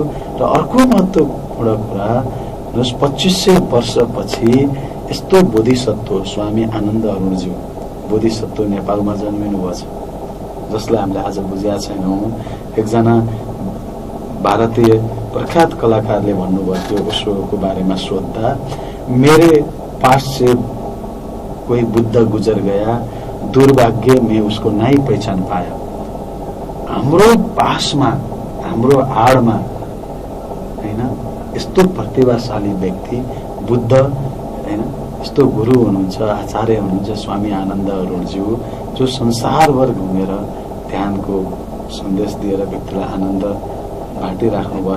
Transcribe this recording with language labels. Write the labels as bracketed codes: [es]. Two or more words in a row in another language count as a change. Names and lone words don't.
[ne] र अर्को महत्त्वपूर्ण कुरा, 2500 वर्षपछि यस्तो बोधिसत्व स्वामी आनन्द अरुणज्यू बोधिसत्व नेपालमा जन्मिनु भएको छ, जसलाई हामीले आज बुझेका छैनौँ। एकजना भारतीय प्रख्यात कलाकारले भन्नुभएको थियो उसको बारेमा सोद्धा, [hi] मेरे पास से कोही बुद्ध गुजर गया, दुर्भाग्य में उसको नाइ पहिचान पायो। [ne] हाम्रो पासमा, हाम्रो आडमा हैन यस्तो प्रतिभाशाली व्यक्ति बुद्ध हैन, यस्तो गुरु हुनुहुन्छ, आचार्य हुनुहुन्छ स्वामी आनन्द अरुणज्यू, जो संसारभर घुमेर ध्यानको सन्देश दिएर व्यक्तिलाई आनन्द बाँटिराख्नु भएको छ।